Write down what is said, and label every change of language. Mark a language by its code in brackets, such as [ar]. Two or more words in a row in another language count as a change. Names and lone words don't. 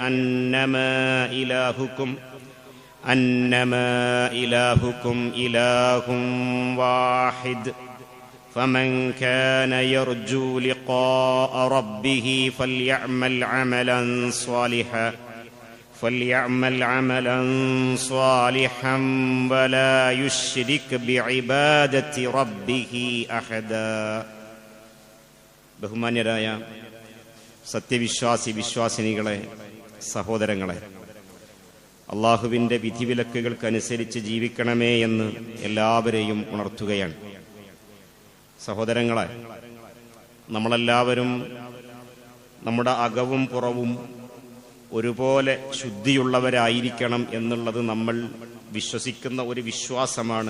[ar] أنما إلهكم إله واحد فمن كان يرجو لقاء ربه فليعمل عملا صالحا ولا يشرك بعبادة ربه أحدا. [ml] ബഹുമാന്യരായ സത്യവിശ്വാസിനികളെ, സഹോദരങ്ങളെ, അള്ളാഹുവിൻ്റെ വിധിവിലക്കുകൾക്കനുസരിച്ച് ജീവിക്കണമേ എന്ന് എല്ലാവരെയും ഉണർത്തുകയാണ്. സഹോദരങ്ങളെ, നമ്മളെല്ലാവരും നമ്മുടെ അകവും പുറവും ഒരുപോലെ ശുദ്ധിയുള്ളവരായിരിക്കണം എന്നുള്ളത് നമ്മൾ വിശ്വസിക്കുന്ന ഒരു വിശ്വാസമാണ്.